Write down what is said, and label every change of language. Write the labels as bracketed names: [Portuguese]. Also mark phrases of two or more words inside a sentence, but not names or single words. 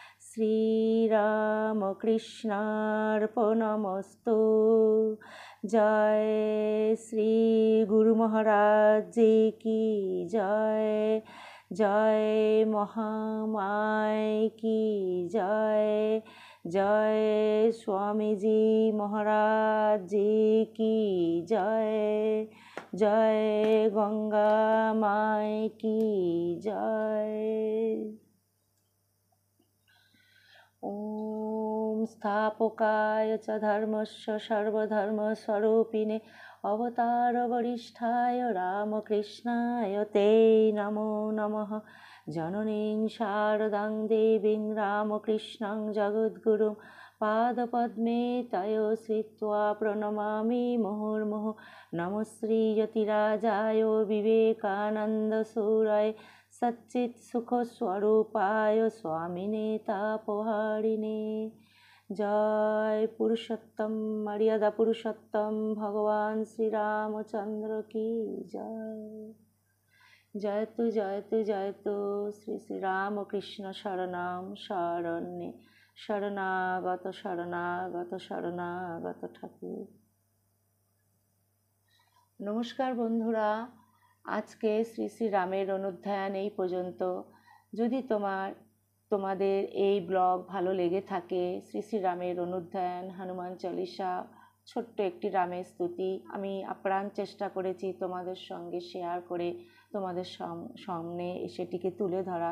[Sanskrit] শ্রীরামকৃষ্ণার্পণমস্তু। [Hindi] जय श्री गुरु महाराज जी की जय, जय महामाय की जय, জয় মহামায় কি জয়, জয় स्वामीजी महाराज जी की जय, जय गंगा माई की जय। [Sanskrit] ओम स्थापकाय च धर्मस्य सर्वधर्मस्वरूपिणे अवतारवरिष्ठाय रामकृष्णाय ते नमो नमः। जननीं शारदां देवीं रामकृष्णं जगद्गुरुं पादपद्मे तयो श्रित्वा प्रणमामि मुहुर्मुहुः। नमः श्रीयतिराजाय विवेकानन्दसूराय सच्चित्सुखस्वरूपाय स्वामिने तापहारिणे। [Hindi] जय पुरुषोत्तम मर्यादा पुरुषोत्तम भगवान श्री रामचंद्र की जय। [Sanskrit] जयतु जयतु जयतु श्री श्री रामकृष्ण शरणं शरण्ये शरणागत शरणागत शरणागत ठाकुर। [Bangla] নমস্কার বন্ধুরা, আজকে শ্রী শ্রী রামের অনুধ্যান এই পর্যন্ত। যদি তোমাদের এই ব্লগ ভালো লেগে থাকে, শ্রী শ্রী রামের অনুধ্যান, হনুমান চল্লিশা, ছোট্ট একটি রামের স্তুতি আমি আপ্রাণ চেষ্টা করেছি তোমাদের সঙ্গে শেয়ার করে তোমাদের সামনে সেটিকে তুলে ধরার।